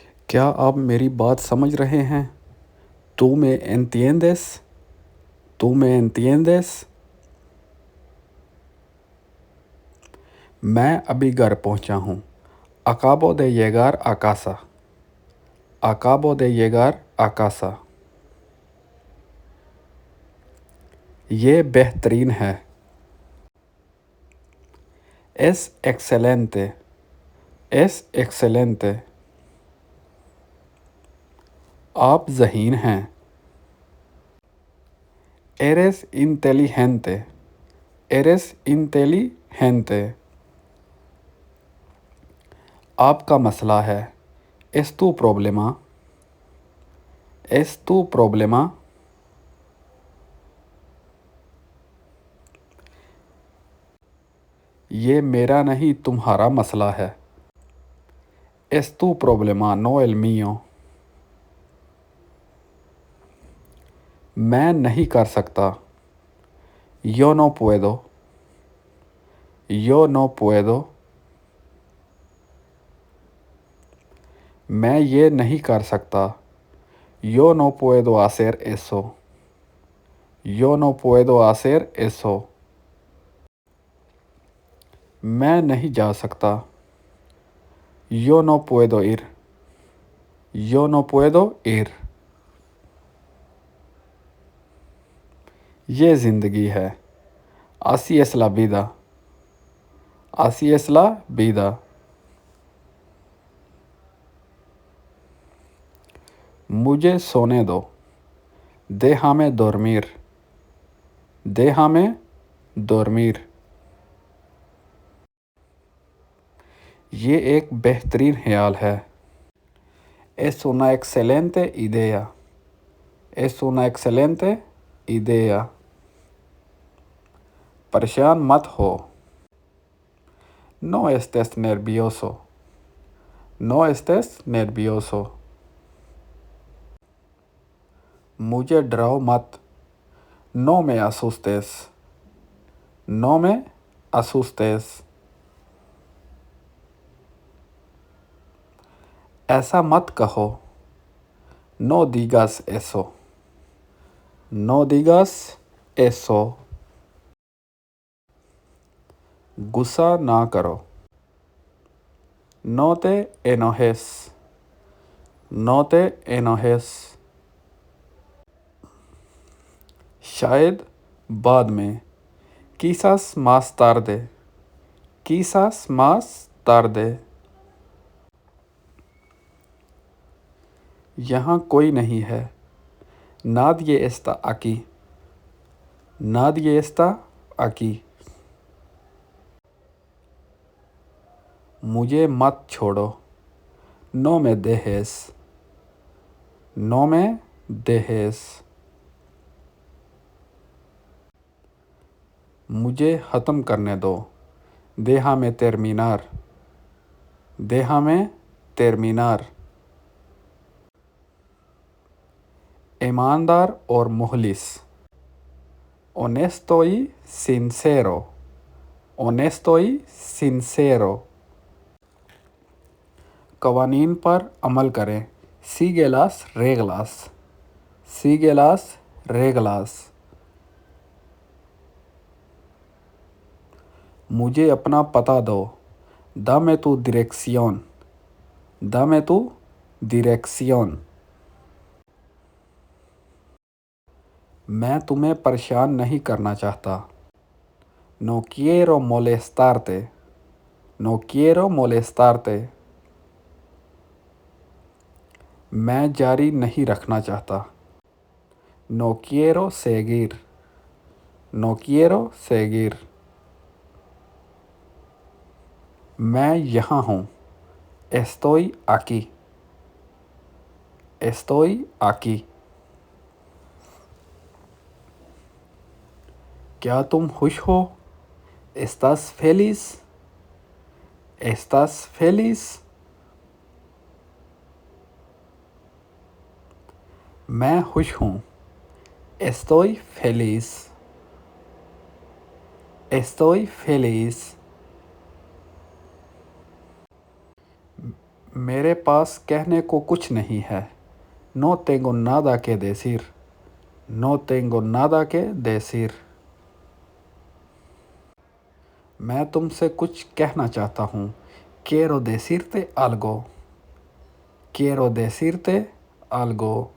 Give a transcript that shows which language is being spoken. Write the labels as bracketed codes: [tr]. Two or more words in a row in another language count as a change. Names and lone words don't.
[ur] کیا آپ میری بات سمجھ رہے ہیں؟ [es] ¿Tú me entiendes? ¿Tú me entiendes? [ur] میں ابھی گھر پہنچا ہوں. [es] Acabo de llegar a casa. Acabo de llegar a casa. [ur] یہ بہترین ہے. [es] Es excelente. Es excelente. [ur] آپ ذہین ہیں. [es] Eres inteligente. Eres inteligente. [ur] آپ کا مسئلہ ہے. [es] ¿Es tu problema? ¿Es tu problema? [ur] یہ میرا نہیں تمہارا مسئلہ ہے. [es] Es tu problema, no el mío. [ur] میں نہیں کر سکتا. [es] Yo no puedo. Yo no puedo. [ur] میں یہ نہیں کر سکتا. [es] Yo no puedo hacer eso. Yo no puedo hacer eso. [ur] میں نہیں جا سکتا. [es] Yo no puedo ir. Yo no puedo ir. [ur] یہ زندگی ہے. [es] Así es la vida. Así es la vida. [ur] مجھے سونے دو. [es] Déjame dormir. Déjame dormir. [ur] یہ ایک بہترین خیال ہے. [es] Es una excelente idea. Es una excelente idea. [ur] پریشان مت ہو. [es] No estés nervioso. No estés nervioso. [ur] مجھے ڈراؤ مت. [es] No me asustes. No me asustes. [ur] ایسا مت کہو. [es] No digas eso. No digas eso. [ur] غصہ نہ کرو. [es] No te enojes. No te enojes. [ur] شاید بعد میں. [es] Quizás más tarde. Quizás más tarde. [ur] یہاں کوئی نہیں ہے. [es] Nadie está aquí. Nadie está aquí. [ur] مجھے مت چھوڑو. [es] No me dejes. No me dejes. [ur] مجھے ختم کرنے دو. [es] Déjame terminar. Déjame terminar. [ur] ایماندار اور مخلص. [es] Honesto y sincero. Honesto y sincero. [ur] قوانین پر عمل کریں. [es] Sigue las reglas. Sigue las reglas. [ur] مجھے اپنا پتہ دو. [es] Dame tu dirección. Dame tu dirección. [ur] میں تمہیں پریشان نہیں کرنا چاہتا. [es] No quiero molestarte. No quiero molestarte. [ur] میں جاری نہیں رکھنا چاہتا. [es] No quiero seguir. No quiero seguir. [ur] میں یہاں ہوں. [es] Estoy aquí. Estoy aquí. [ur] کیا تم خوش ہو؟ [es] ¿Estás feliz? ¿Estás feliz? [ur] میں خوش ہوں. [es] Estoy feliz. Estoy feliz. [ur] میرے پاس کہنے کو کچھ نہیں ہے. [es] No tengo nada que decir. No tengo nada que decir. [ur] میں تم سے کچھ کہنا چاہتا ہوں. [es] Quiero decirte algo. Quiero decirte algo.